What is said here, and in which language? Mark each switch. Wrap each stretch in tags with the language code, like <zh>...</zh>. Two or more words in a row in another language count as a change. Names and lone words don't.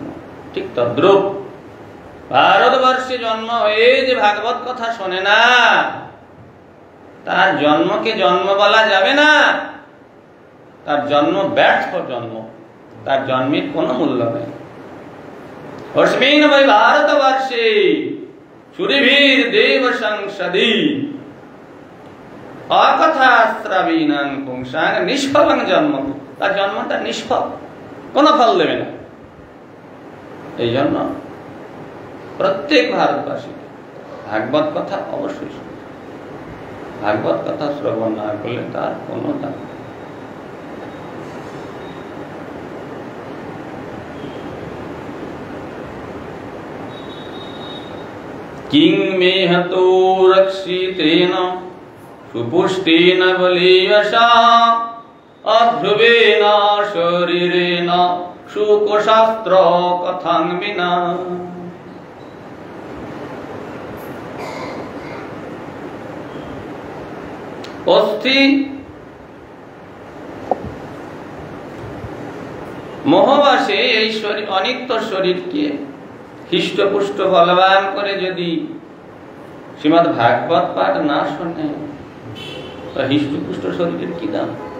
<bn>ঠিক তদ্রূপ ভারতবর্ষে জন্ম হয়ে যে ভাগবত কথা শোনে না তার জন্মকে জন্ম বলা যাবে না, তার জন্ম ব্যর্থ জন্ম, তার জন্মের কোনো মূল্য নেই।</bn> <sa>अस्मिन् वै भारतवर्षे शूरीभिर्देव संसदि अकथा श्रविणां पुंसां निष्फलं जन्म,</sa> <bn>তার জন্মটা নিষ্ফল, কোনো ফল দেবে না। এই জন্য প্রত্যেক ভারতবাসী ভাগবত কথা অবশ্যই শুনবে, ভাগবত কথা শ্রবণ না করলে তার কোনো দাম নেই।</bn> <sa>किं मे हतो रक्षितेन सुपुष्टेन बलीयसा अध्रुवेन शरीरेण शुकशास्त्र कथं विना।</sa> <bn>অস্থি মোহবাসে এই শরীর, অনিত্য শরীরকে হৃষ্টপুষ্ট বলবান করে যদি শ্রীমদ্ ভাগবত পাঠ না শোনে হৃষ্টপুষ্ট শরীরের কি দাম?</bn>